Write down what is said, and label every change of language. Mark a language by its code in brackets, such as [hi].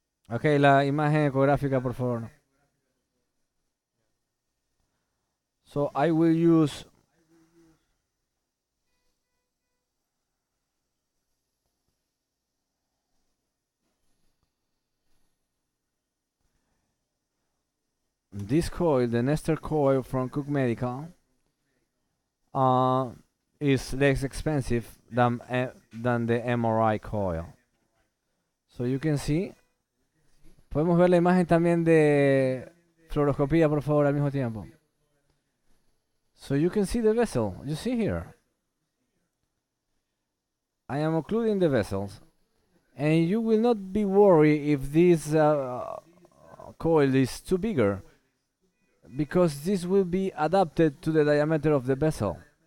[es] Ok, la imagen ecográfica, por favor. [en] So I will use this coil, the Nestor coil from Cook Medical, uh, is less expensive than the MRI coil. So you can see. [es] Podemos ver la imagen también de fluoroscopía, por favor, al mismo tiempo. [en] So you can see the vessel. You see here. I am occluding the vessels, and you will not be worried if this coil is too bigger, because this will be adapted to the diameter of the vessel.